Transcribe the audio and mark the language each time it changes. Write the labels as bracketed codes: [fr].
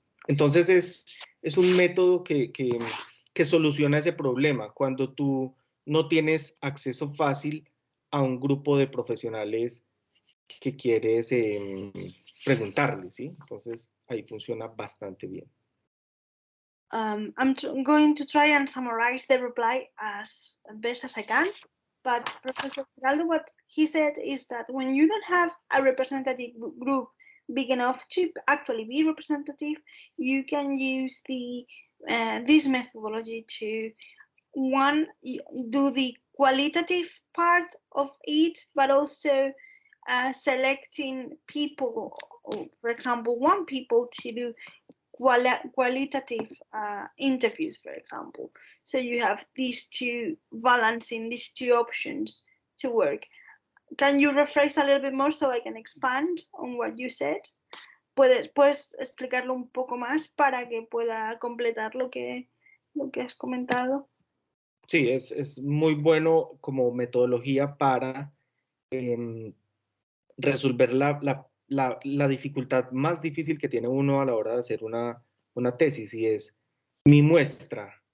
[es] Entonces es un método que soluciona ese problema cuando tú no tienes acceso fácil a un grupo de profesionales que quieres preguntarles, ¿sí? Entonces ahí funciona bastante bien. [en] I'm going to try and summarize the reply as best as I can, but Professor Girarldo, what he said is that when you don't have a representative group big enough to actually be representative, you can use this methodology to, one, do the qualitative part of it, but also selecting people, for example, one people to do qualitative interviews, for example. So you have these two, balancing these two options to work. Can you rephrase a little bit more so I can expand on what you said? [es] ¿Puedes explicarlo un poco más para que pueda completar lo que has comentado? Sí, es muy bueno como metodología para resolver la dificultad más difícil que tiene uno a la hora de hacer una tesis, y es mi muestra.